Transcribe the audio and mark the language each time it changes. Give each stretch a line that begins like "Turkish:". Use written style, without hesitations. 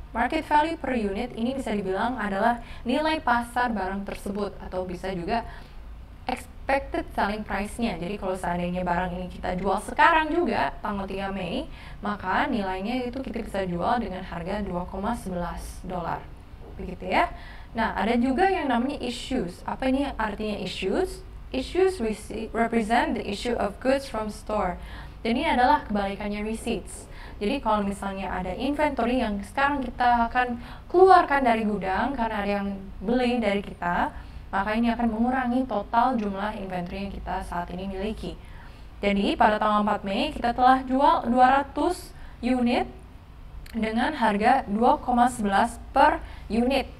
Indonesian: Market value per unit ini bisa dibilang adalah nilai pasar barang tersebut, atau bisa juga
English: expected selling price-
Indonesian: nya. Jadi kalau seandainya barang ini kita jual sekarang juga tanggal 3 Mei, maka nilainya itu kita bisa jual dengan harga $2,11. Begitu ya. Nah, ada juga yang namanya issues. Apa ini artinya issues?
English: Issues represent the issue of goods from store.
Indonesian: Dan ini adalah kebalikannya receipts. Jadi kalau misalnya ada inventory yang sekarang kita akan keluarkan dari gudang karena ada yang beli dari kita, maka ini akan mengurangi total jumlah inventory yang kita saat ini miliki. Jadi pada tanggal 4 Mei kita telah jual 200 unit dengan harga 2,11 per unit.